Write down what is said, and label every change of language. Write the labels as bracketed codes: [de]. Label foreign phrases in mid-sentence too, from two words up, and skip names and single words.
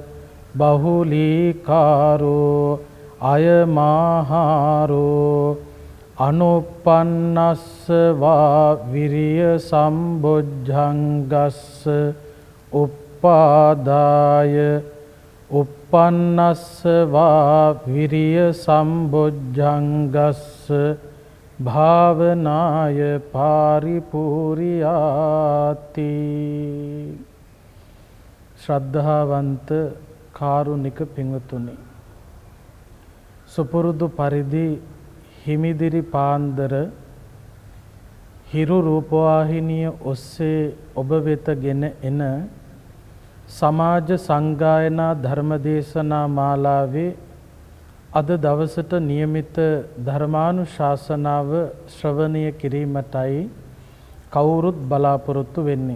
[pi] බහුලීකාරෝ අයමාහාරෝ අනුපන්නස්ස වා විරිය සම්බොජ්ජංගස්ස උප්පාදාය uppannassa va viriya sambojjangassa bhavanaya paripuriyati. [si] ශ්‍රද්ධාවන්ත කාරුණික පින්වතුනි, සුපුරුදු පරිදි හිමිදිරි පාන්දර හිරු රූපවාහිනිය ඔස්සේ ඔබ වෙත ගෙන එන සමාජ සංගායනා ධර්මදේශනා මාලාවේ අද දවසට නියමිත ධර්මානුශාසනාව ශ්‍රවණය කිරීමටයි කවුරුත් බලාපොරොත්තු වෙන්නේ.